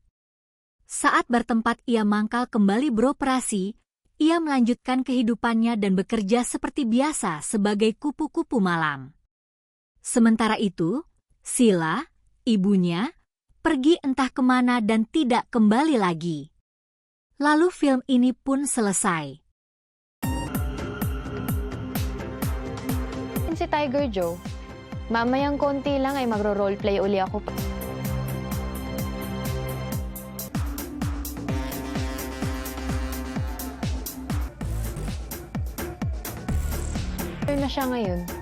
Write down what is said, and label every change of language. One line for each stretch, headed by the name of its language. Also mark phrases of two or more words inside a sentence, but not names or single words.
Indonesian: Saat bertempat ia mangkal kembali beroperasi, ia melanjutkan kehidupannya dan bekerja seperti biasa sebagai kupu-kupu malam. Sementara itu, Sila, ibunya, pergi entah kemana dan tidak kembali lagi. Lalu film ini pun selesai.
Filipino: Si Tiger Joe, mamayang konti lang ay magro-roleplay uli ako. Ano na siya ngayon?